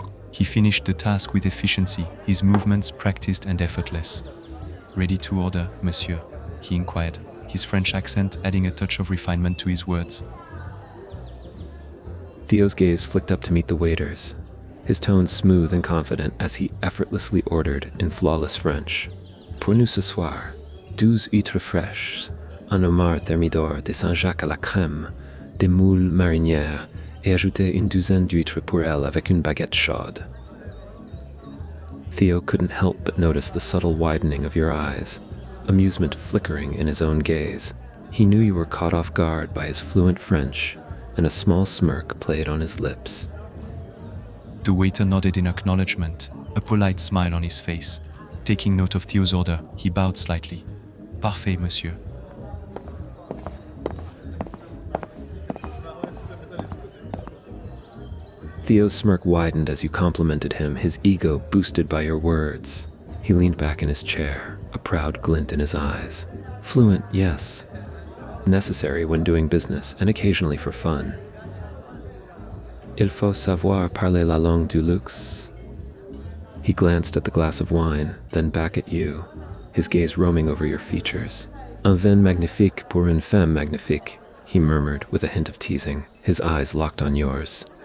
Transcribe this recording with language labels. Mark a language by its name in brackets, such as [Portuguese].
[English] He finished the task with efficiency, his movements practiced and effortless. "Ready to order, monsieur?" he inquired, his French accent adding a touch of refinement to his words. Theo's gaze flicked up to meet the waiter's, his tone smooth and confident as he effortlessly ordered in flawless French. [French] "Pour nous ce soir, 12 huîtres fraîches, un homard thermidor de Saint-Jacques à la crème, des moules marinières, et ajoutez une douzaine d'huîtres pour elle avec une baguette chaude." [English] Theo couldn't help but notice the subtle widening of your eyes, amusement flickering in his own gaze. He knew you were caught off guard by his fluent French, and a small smirk played on his lips. The waiter nodded in acknowledgement, a polite smile on his face. Taking note of Theo's order, he bowed slightly. [French] Parfait, monsieur. [English] Theo's smirk widened as you complimented him, his ego boosted by your words. He leaned back in his chair, a proud glint in his eyes. Fluent, yes. Necessary when doing business, and occasionally for fun. [French] Il faut savoir parler la langue du luxe. [English] He glanced at the glass of wine, then back at you, his gaze roaming over your features. [French] Un vin magnifique pour une femme magnifique, [English] he murmured with a hint of teasing, his eyes locked on yours.